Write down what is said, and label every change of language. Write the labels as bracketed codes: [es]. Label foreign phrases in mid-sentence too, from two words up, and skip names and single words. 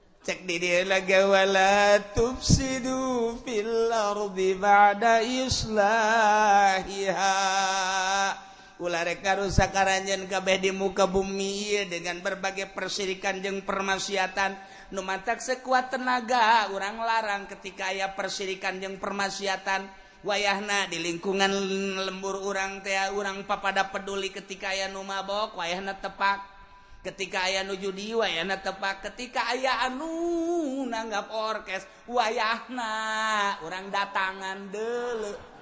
[su] cek di dia lagi [ar] ولا تفسدوا في الأرض بعد إصلاحها [su] ulah rek ngarusak karanjeun kabeh di muka bumi [id] dengan berbagai persirikan [su] jeung permaksiatan nu matak [id] sekuat tenaga [su] urang larang ketika aya persirikan jeung permaksiatan wayahna di lingkungan lembur urang teh urang papada peduli ketika aya nu mabok wayahna tepak ketika aya nu judi wayahna tepak ketika aya anu nanggap orkes wayahna urang datangan deuleu